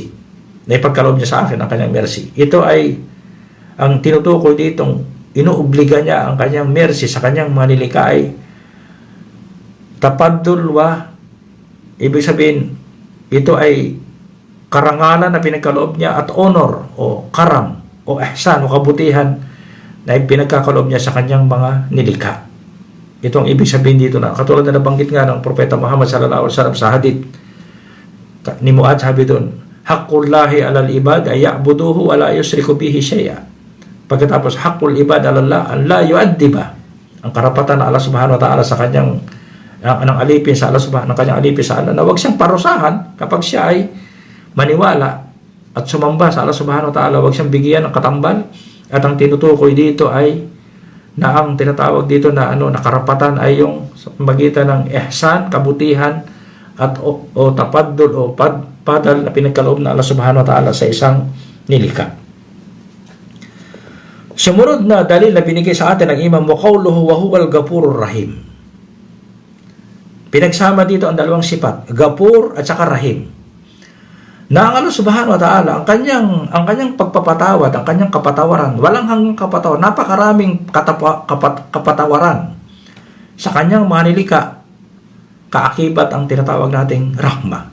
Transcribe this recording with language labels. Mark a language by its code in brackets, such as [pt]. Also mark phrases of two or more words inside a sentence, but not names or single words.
[tl] Na ipagkaloob niya sa akin ang kanyang mercy. Ito ay ang tinutukoy ditong inuobliga niya ang kanyang mercy sa kanyang mga nilikha ay [ar] tapaddul wa, [tl] ibig sabihin ito ay karangalan na pinagkaloob niya at honor o karam o ihsan o kabutihan na pinagkakaloob niya sa kanyang mga nilikha. Ito ang ibig sabihin dito na katulad na nabanggit nga ng Propeta Muhammad [ar] sallallahu alaihi wasallam [tl] sa hadith ni Muad, sabi doon, [ar] haqqullahi alal ibad ay ya'buduhu wa la yusriku bihi syai'a. [tl] Pagkatapos [ar] haqqul ibad alallah an la yu'addiba, [tl] ang karapatan ng Allah Subhanahu wa Ta'ala sa kanyang ng alipin sa Allah Subhanahu, ng kanyang alipin sa Allah na wag siyang parusahan kapag siya ay maniwala at sumamba sa Allah [ar] Subhanahu wa Ta'ala, [tl] wag siyang bigyan ng katambal. At ang tinutukoy dito ay na ang tinatawag dito na na karapatan ay yung magitan ng ihsan, kabutihan at o tapaddul o padal na pinagkaloob na Allah [ar] Subhanahu wa Ta'ala [tl] sa isang nilikha. Sumunod na dalil na binigay sa atin ng Imam [ar] wa qawluhu wa huwal ghafurur rahim. [tl] Pinagsama dito ang dalawang sifat, Gapur at saka Rahim. Na ang Allah [ar] Subhanahu wa Ta'ala, [tl] ang kanyang pagpapatawad, ang kanyang kapatawaran, walang hanggang kapatawaran, napakaraming kapatawaran sa kanyang mga nilikha, kaakibat ang tinatawag nating rahma.